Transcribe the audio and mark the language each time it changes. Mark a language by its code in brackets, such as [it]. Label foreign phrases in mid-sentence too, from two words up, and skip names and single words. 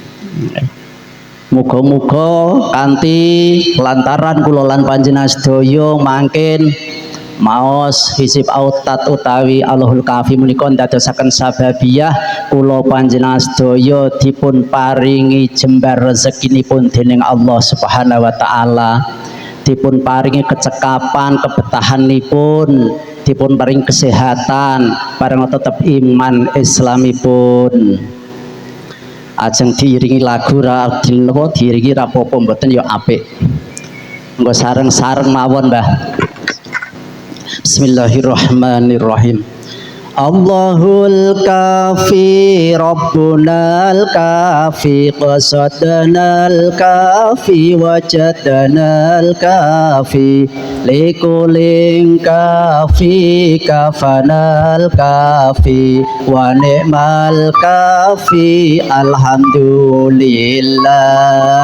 [jv] Muga-muga kanthi lantaran kula lan panjenengan sedaya mangkin maos hizib autat utawi Allahul Kafi menika ndadosaken sababiah kula panjenengan sedaya dipun paringi jembar rezekinipun dening [ar] الله سبحانه وتعالى, [jv] dipun paringi kecekapan kebetahanipun, dipun paring kesehatan, bareng tetep iman Islamipun. Ajeng diiringi lagu ra diiringi rapopo mboten ya apik. Engko sareng-sareng mawon, Mbah. [ar] Bismillahirrahmanirrahim. الله الكافي ربنا الكافي قصدنا الكافي وجدنا الكافي لكل كافٍ كفانا الكافي ونعم الكافي الحمد لله.